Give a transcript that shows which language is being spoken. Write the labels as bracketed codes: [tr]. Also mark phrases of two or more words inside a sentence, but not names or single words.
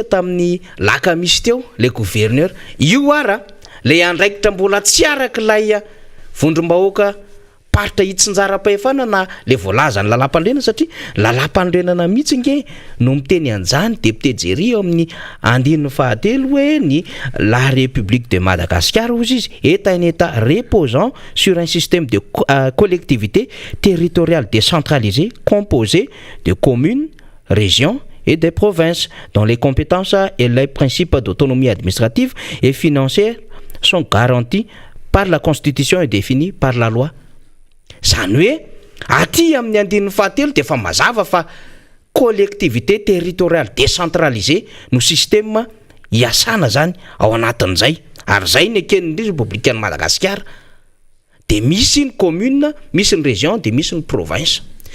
[mg] tamin'ny laka misy teo [fr] le gouverneur [mg] io ara le andraikitra mbola tsy araka lay vondrom-bahoaka paritra hitsinjara-pahefana na le voalaza ny lalam-pandrenana satria lalam-pandrenana mihitsy nge no miteny anjany député Jerry eo amin'ny andininy fahatelo hoe ny [fr] la République de Madagascar [mg] ozy izy [fr] est un état reposant sur un système de collectivité territoriale décentralisée composé de communes, régions et des provinces dont les compétences et les principes d'autonomie administrative et financière sont garantis par la constitution et définis par la loi. [mg] Zany hoe aty amin'ny andininy fahatelo de fa mazava fa [fr] collectivité territoriale décentralisée [mg] no système hiasana zany ao anatin'izay ary zay ny eken'ny République Madagasikara de misy ny commune, misy ny région de misy ny province.